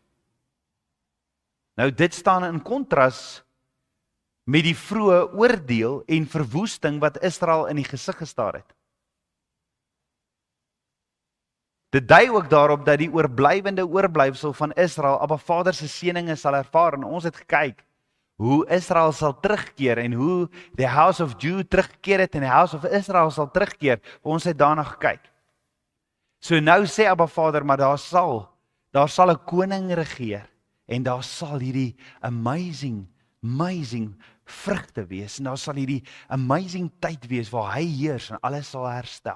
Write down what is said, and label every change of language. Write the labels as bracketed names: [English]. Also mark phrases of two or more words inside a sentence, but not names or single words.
[Afrikaans] Nou dit staan in kontras met die vroeë oordeel en verwoesting wat Israel in die gesig gestaar het. Dit dui ook daarop dat die oorblywende oorblyfsel van Israel Abba Vader se seëninge sal ervaar en ons het gekyk hoe Israel sal terugkeer en hoe [English] the house of Judah [Afrikaans] teruggekeer het en [English] the house of Israel [Afrikaans] sal terugkeer. Ons het daarna gekyk. So nou sê Abba Vader, maar daar sal 'n koning regeer en daar sal hierdie amazing vrugte wees en daar sal hierdie amazing tyd wees waar hy heers en alles sal herstel.